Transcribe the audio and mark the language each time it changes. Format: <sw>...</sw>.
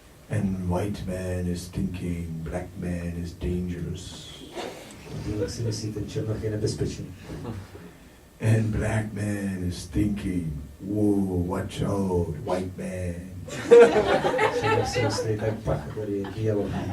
<en>And white man is thinking black man is dangerous.</en> <cs>Běloch si myslí, ten černoch je nebezpečný.</cs> <en>And black man is thinking, whoa, watch out, white man.</en> <cs>Černoch si myslí, tak pak tady je běloch.</cs>